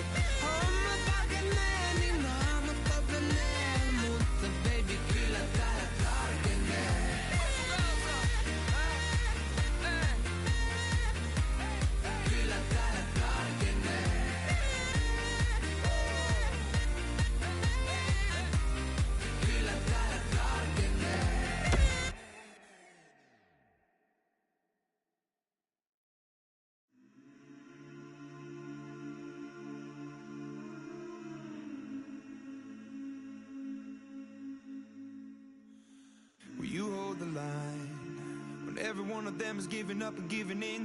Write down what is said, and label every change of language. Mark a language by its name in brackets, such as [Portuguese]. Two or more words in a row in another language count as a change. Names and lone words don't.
[Finnish] Hommat valkenee, niin naamat kalpenee, mutta baby kyllä täällä tarkenee. Kyllä täällä tarkenee. Kyllä täällä tarkenee. [English] Will you hold the line when every one of them is giving up and giving in?